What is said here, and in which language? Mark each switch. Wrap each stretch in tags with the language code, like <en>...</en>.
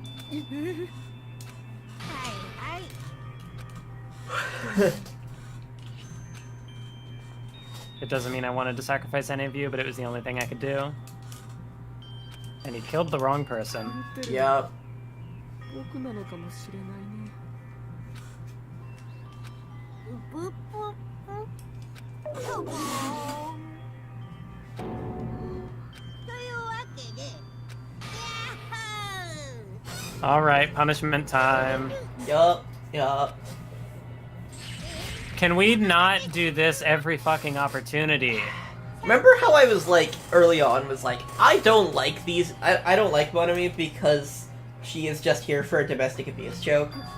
<ja>はい。</ja> <en>It doesn't mean I wanted to sacrifice any of you, but it was the only thing I could do. And he killed the wrong person. Yep.</en> <ja>僕なのかもしれないね。ぷっぷっぷ。そうか。というわけで、ヤッホー。</ja> <en>Alright, punishment time. Yup. Yup. Can we not do this every fucking opportunity? Remember how I was like, early on, was like, I don't like these, I don't like Monami because she is just here for a domestic abuse joke?</en>